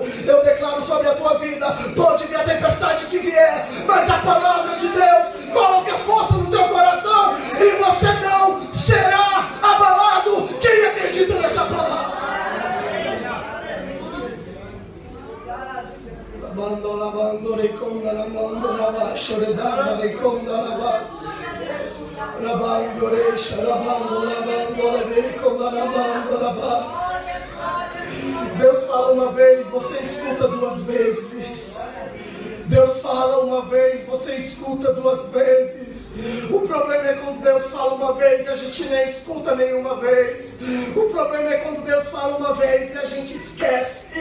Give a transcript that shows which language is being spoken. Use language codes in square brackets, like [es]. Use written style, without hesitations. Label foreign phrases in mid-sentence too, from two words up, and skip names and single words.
[pt] Eu declaro sobre a tua vida, pode vir a tempestade que vier, mas a palavra de Deus coloca força no teu coração e você não será abalado. Quem acredita nessa palavra? Lavando reconda la mando lavascio redanda reconda lavas rabando orecha lavando reconda lavando lavas. Deus fala uma vez, você escuta 2 vezes. Deus fala uma vez, você escuta 2 vezes. O problema é quando Deus fala uma vez e a gente nem escuta nenhuma vez. O problema é quando Deus fala uma vez e a gente esquece.